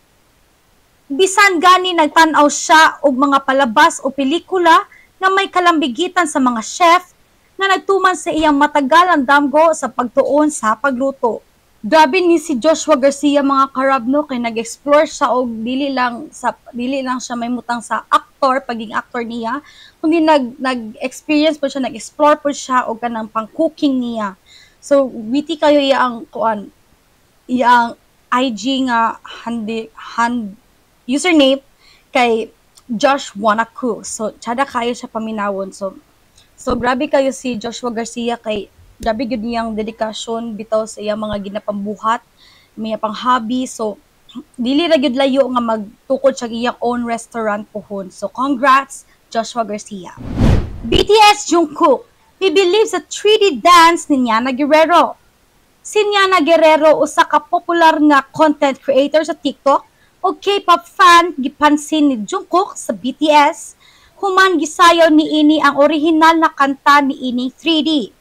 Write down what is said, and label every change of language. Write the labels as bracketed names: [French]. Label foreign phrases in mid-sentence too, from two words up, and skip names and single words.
[Cebuano] Bisan gani nagtan-aw siya og mga palabas o pelikula nga may kalambigitan sa mga chef nga nagtuman sa iyang matagalang damgo sa pagtuon sa pagluto. Grabe ni si Joshua Garcia mga karabno kay nag-explore siya og dili lang siya may mutang sa pagiging actor niya, kundi nag-experience po siya, nag-explore po siya og kanang pang-cooking niya. So witty kayo iyang IG nga username kay Josh Wanna Cook. So tsada kayo siya paminawon. So grabe kayo si Joshua Garcia kay grabe gyud niyang dedikasyon bitaw sa iyang mga ginapambuhat, may pang hobby. So dili ra gyud layo nga magtukod sa iyang [English] own restaurant [Cebuano] pohon. So congrats Joshua Garcia. [English] BTS Jungkook, he believes sa 3D dance ni Nyana Guerrero. [Cebuano] Si Nyana Guerrero usa ka popular nga [English] content creator [Cebuano] sa TikTok o [English] K-pop fan [Cebuano] gipansin ni Jungkook sa BTS. Human gisayaw ni ini ang orihinal na kanta ni ini 3D.